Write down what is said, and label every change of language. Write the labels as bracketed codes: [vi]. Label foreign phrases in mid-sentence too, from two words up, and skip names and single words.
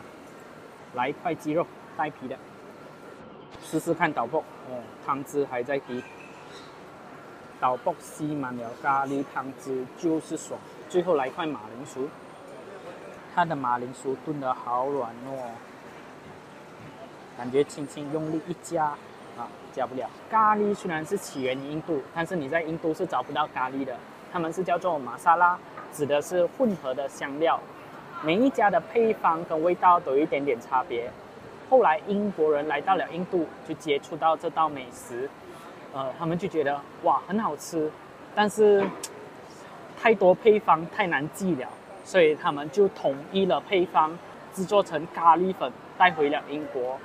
[zh] 來一塊雞肉帶皮的，試試看豆卜，湯汁還在滴，豆卜吸滿了咖喱湯汁就是爽。最後來一塊馬鈴薯，它的馬鈴薯燉得好軟哦，感覺輕輕用力一夾。加不了。咖喱雖然是起源於印度，但是你在印度是找不到咖喱的，他們是叫做瑪莎拉，指的是混合的香料。每一家的配方跟味道都有一點點差別。後來英國人來到了印度，就接觸到這道美食，他們就覺得哇很好吃，但是太多配方太難記了，所以他們就統一了配方，制作成咖喱粉帶回了英國。